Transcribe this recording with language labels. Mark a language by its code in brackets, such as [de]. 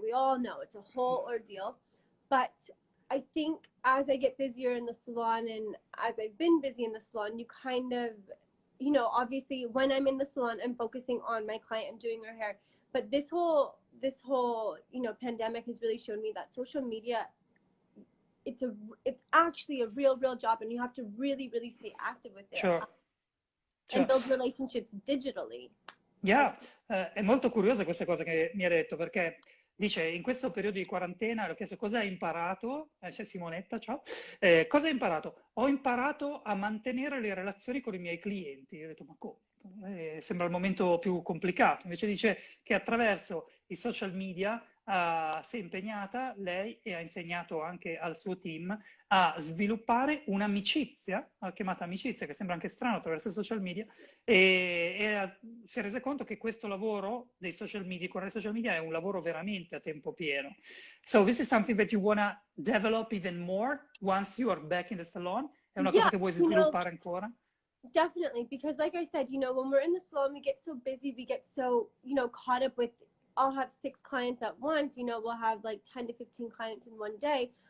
[en] We all know it's a whole ordeal. But I think as I get busier in the salon and as I've been busy in the salon, you kind of, you know, obviously when I'm in the salon, I'm focusing on my client, I'm doing her hair. But this whole, you know, pandemic has really shown me that social media, it's actually a real job, and you have to really stay active with it. Sure. And build relationships digitally. [it] Yeah, è molto curiosa questa cosa che mi ha detto, perché dice in questo periodo di quarantena le ho chiesto cosa hai imparato, c'è Simonetta, ciao, cosa hai imparato? Ho imparato a mantenere le relazioni con i miei clienti. Io ho detto ma come? Sembra il momento più complicato. Invece dice che attraverso i social media si è impegnata lei e ha insegnato anche al suo team a sviluppare un'amicizia, ha chiamata amicizia, che sembra anche strano attraverso i social media, si è resa conto che questo lavoro dei social media, curare i social media, è un lavoro veramente a tempo pieno. [en] So this is something that you wanna develop even more once you are back in the salon? [it] È una cosa [en] Yeah, [it] che vuoi [en] you know, [it] sviluppare ancora? [en] definitely, because like I said, you know, when we're in the salon, we get so busy, we get so, you know, caught up with, I'll have 6 clients at once, you know, we'll have like 10 to 15 clients in one day.